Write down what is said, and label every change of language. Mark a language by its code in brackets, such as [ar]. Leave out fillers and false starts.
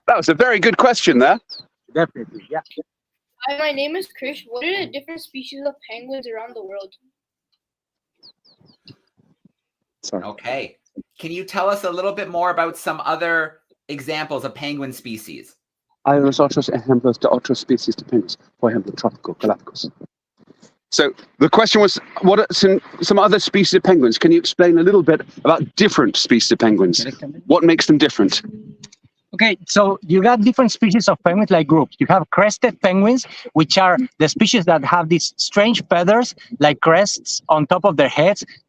[en] That was a very good question there. Definitely, yeah. Hi, my name is Krish. What are the different species of penguins around the world? Sorry. Okay. Can you tell us a little bit more about some other examples of penguin species? [es] Hay unos otros ejemplos de otras especies de penguins, por ejemplo, tropical Galapagos. [en] So the question was, what are some other species of penguins? Can you explain a little bit about different species of penguins? What makes them different? Okay, so you got different species of penguins like groups. You have crested penguins, which are the species that have these strange feathers like crests on top of their heads.